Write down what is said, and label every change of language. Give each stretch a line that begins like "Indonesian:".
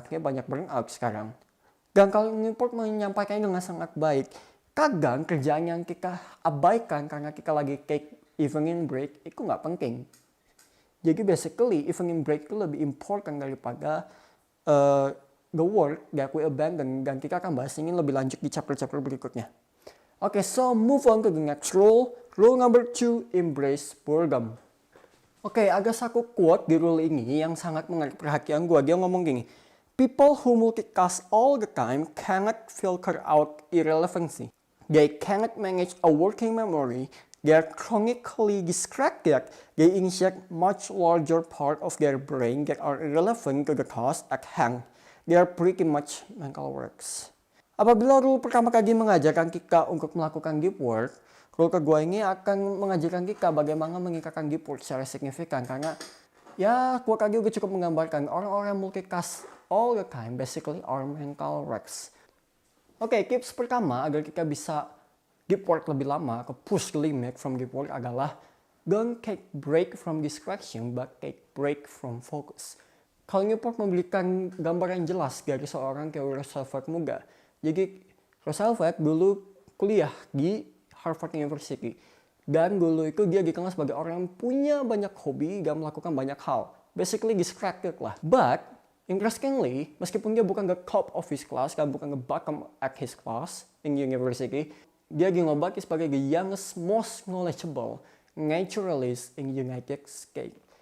Indonesian: Akhirnya banyak burn out sekarang. Dan kalau Newport menyampaikannya dengan sangat baik, kadang kerjaan yang kita abaikan karena kita lagi
English: take evening break
Indonesian: itu nggak penting. Jadi
English: basically evening break
Indonesian: itu lebih
English: important
Indonesian: daripada
English: the work that we abandon.
Indonesian: Dan kita akan bahas ini lebih lanjut di chapter-chapter berikutnya.
English: Okay, so move on to the next rule. Rule number 2, embrace boredom.
Indonesian: Oke, ada satu quote di rule ini yang sangat menarik perhatian gue. Dia ngomong gini,
English: people who multitask all the time cannot filter out irrelevancy. They cannot manage a working memory. They are chronically distracted. They inject much larger part of their brain that are irrelevant to the task at hand. They are pretty much mental works.
Indonesian: Apabila rule pertama kali mengajarkan kita untuk melakukan deep work, rule kedua ini akan mengajarkan kita bagaimana mengikatkan deep work secara signifikan. Karena ya
English: quote
Indonesian: tadi juga cukup menggambarkan orang-orang
English: multitask all the time basically are mental wrecks.
Indonesian: Oke, tips pertama agar kita bisa
English: deep work
Indonesian: lebih lama atau
English: push the limit from deep work
Indonesian: adalah
English: don't take break from distraction but take break from focus.
Indonesian: Kalau Newport memberikan gambaran jelas dari seorang teori Roosevelt muda. Jadi Roosevelt dulu kuliah di Harvard University. Dan dulu itu dia dikenal sebagai orang yang punya banyak hobi dan melakukan banyak hal.
English: Basically distracted
Indonesian: lah.
English: But, interestingly,
Indonesian: meskipun dia bukan
English: the top of his class,
Indonesian: dan bukan
English: the bottom at his class in university,
Indonesian: dia dinobati sebagai
English: the youngest, most knowledgeable naturalist in United States.